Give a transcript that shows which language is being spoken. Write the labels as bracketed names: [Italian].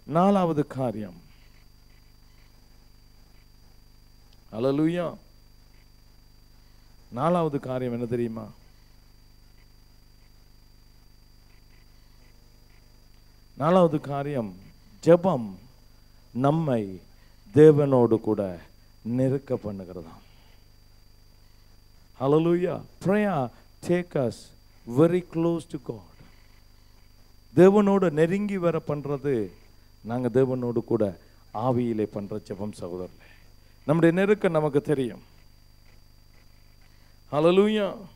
[Tamil] 4வது காரியம், அல்லேலூயா, 4வது காரியம் என்ன தெரியுமா? நாலாவது காரியம், ஜெபம் நம்மை தேவனோடு கூட நெருக்க பண்ணுகிறதாம். [English] Hallelujah. Prayer take us very close to God. [Tamil] தேவனோடு நெருங்கி வர பண்றது நாங்க தேவனோடு கூட ஆவியிலே பண்ற ஜெபம் சகோதரர்களே. நம்முடைய நெருக்கம் நமக்கு தெரியும். [English] Hallelujah.